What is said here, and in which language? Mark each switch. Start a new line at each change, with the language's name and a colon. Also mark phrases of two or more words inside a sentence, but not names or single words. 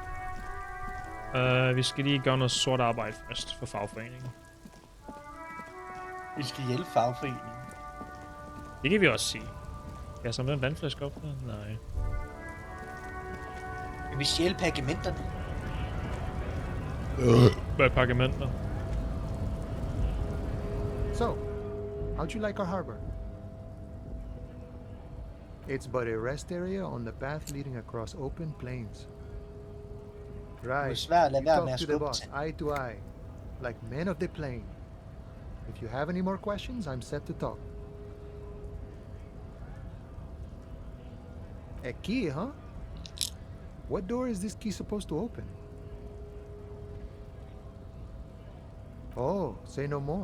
Danish: Vi skal lige gøre noget sort arbejde først for fagforeningen. Vi skal hjælpe fagforeningen. Det kan vi også sige. Kan jeg samle en vandflaske op der? Nej. Vi skal hjælpe pergamenterne. Hvad er pergamenter?
English: So, how'd you like our harbor? It's but a rest area on the path leading across open plains.
Danish: Det er
English: Right.
Danish: svært at lade være med
English: Talk
Danish: at
English: to the
Danish: skubbe
English: boss,
Danish: til.
English: eye to eye, like men of the plain. If you have any more questions, I'm set to talk. A key, huh? What door is this key supposed to open? Oh, say no more.